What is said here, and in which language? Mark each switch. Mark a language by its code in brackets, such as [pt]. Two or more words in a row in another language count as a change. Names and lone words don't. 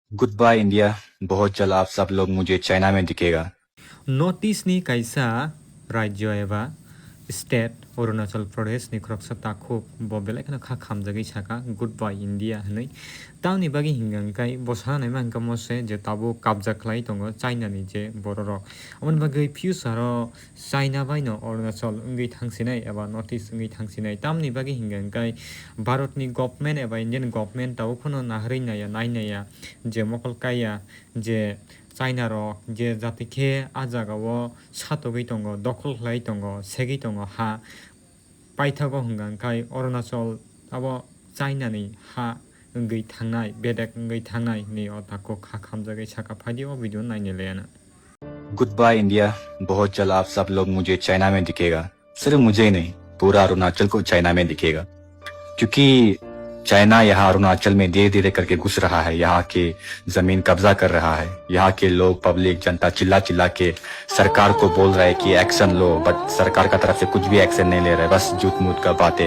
[en] good bye India. [hi] बहुत जल्द आप सब लोग मुझे चाइना में दिखेगा। [trp] नॉर्थ ईस्ट नि कायसा राज्य एबा स्टेट अरुणाचल प्रदेश नि ख्रकसा ताखुब bo belai kheno kha khamjagui saka goodbye India hinui tamni bagi hingangkai bosa nai mangka mose je tabo kabja khlai tongo China ni je borok amoni bagi future o China bai no Arunachal ongui thangsinai eba North East ongui thangsinai tamni bagi hingangkai Bharat ni government eba [en] Indian government [trp] tabo khono nahrui naya nainaya je mokol kaya je China rok je jati khe a jagao satogui tongo dokol khlai tongo segui tongo ha paithago hingangkai Arunachal abo China ni ha ongui thangnai bedek ongui thangnai ni o tako kha khamjagui saka phaidi o video naine lena। [en] good bye India. [hi] बहुत जल्द आप सब लोग मुझे चाइना में दिखेगा। सिर्फ मुझे ही नहीं, पूरा अरुणाचल को चाइना में दिखेगा, क्योंकि चाइना यहाँ अरुणाचल में धीरे धीरे करके घुस रहा है। यहाँ के जमीन कब्जा कर रहा है। यहाँ के लोग, पब्लिक, जनता चिल्ला चिल्ला के सरकार को बोल रहा है कि एक्शन लो, बट सरकार का तरफ से कुछ भी एक्शन नहीं ले रहा है, बस झूठ मूठ का बातें।